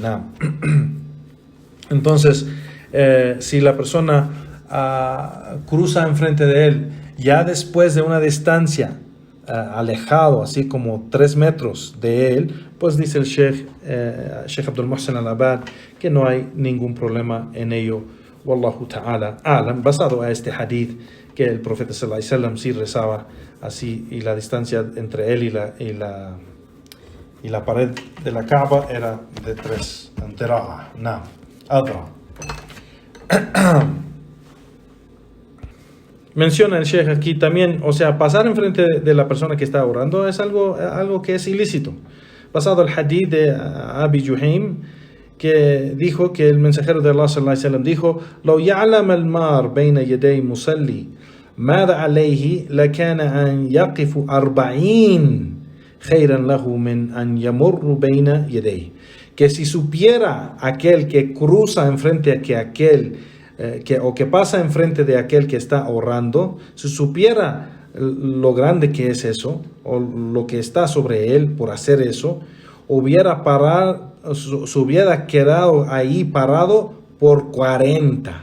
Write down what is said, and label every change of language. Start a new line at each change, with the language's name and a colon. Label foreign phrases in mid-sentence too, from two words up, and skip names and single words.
Spanish: Entonces, si la persona cruza enfrente de él ya después de una distancia alejado, así como 3 metros de él, pues dice el Sheikh Abdul Muhsin al-Abbad que no hay ningún problema en ello.
Arabic: والله تعالى أعلم,
Spanish: basado a este hadith que el profeta
Arabic: صلى الله عليه وسلم
Spanish: sí rezaba así, y la distancia entre él y la pared de la Kaaba era de 3 adra. Menciona el Sheikh aquí también, o sea, pasar enfrente de la persona que está orando es algo que es ilícito. Basado el hadith de Abi Juhaym, que dijo que el mensajero de Allah
Arabic: صلى الله عليه وسلم dijo: "لو يعلم المار بين يدي المصلي ماذا عليه لكان أن يقف 40 خيرا له من أن يمر بين يديه."
Spanish: Que si supiera aquel que cruza enfrente a que pasa enfrente de aquel que está orando, si supiera lo grande que es eso, o lo que está sobre él por hacer eso, se hubiera quedado ahí parado por 40.